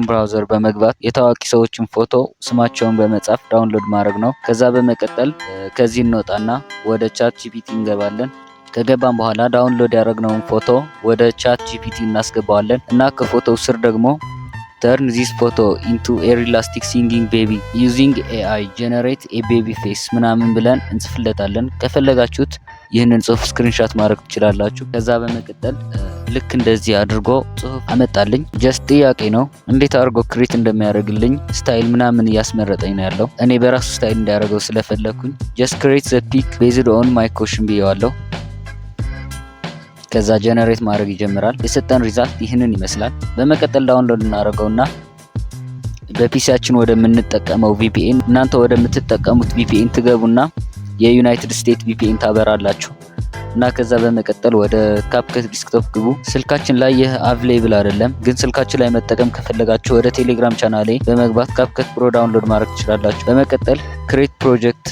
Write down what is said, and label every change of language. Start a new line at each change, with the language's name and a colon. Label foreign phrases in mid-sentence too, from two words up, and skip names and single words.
Amharic: ብራውዘር በመግባት የታዋቂ ሰዎችን ፎቶ ስማቸውን በመጻፍ ዳውንሎድ ማድረግ ነው። ከዛ በመቀጠል ከዚህ እንወጣና ወደ ቻት ጂፒቲ እንገባለን። ከገባን በኋላ ዳውንሎድ ያደረግነውን ፎቶ ወደ ቻት ጂፒቲ እናስገባዋለን እና ከፎቶው ስር ደግሞ
English: turn this photo into a realistic singing baby using AI generate a baby face
Amharic: ምናምን ብለን እንጽፍለታለን። ከፈለጋችሁት ይህንን ጽሁፍ ስክሪንሻት ማድረግ ትችላላችሁ። ከዛ በመቀጠል ልክ እንደዚህ አድርጎ ጽሁፍ አመጣልኝ። ጀስት ጥያቄ ነው እንዴት አድርጎ ክሬት እንደሚያደርግልኝ ስታይል ምናምን እያስመረጠኝ ነው ያለው። እኔ በራሱ ስታይል እንዲያደርገው ስለፈለኩኝ
English: just create the pic based on my question
Amharic: ብየዋለሁ። ከዛ ጀነሬት ማድረግ ይጀምራል። የሰጠን ሪዛልት ይህንን ይመስላል። በመቀጠል ዳውንሎድ እናደርገውና በፒሲያችን ወደምንጠቀመው VPN እናንተ ወደምትጠቀሙት VPN ትገቡና የዩናይትድ ስቴትስ VPN ታበራላችሁ እና ከዛ በመቀጠል ወደ ካፕከት ዲስክቶፕ ግቡ። ስልካችን ላይ ይህ አቬሌብል አይደለም፣ ግን ስልካችን ላይ መጠቀም ከፈለጋችሁ ወደ ቴሌግራም ቻናሌ በመግባት ካፕከት ፕሮ ዳውንሎድ ማድረግ ትችላላችሁ። በመቀጠል
English: create project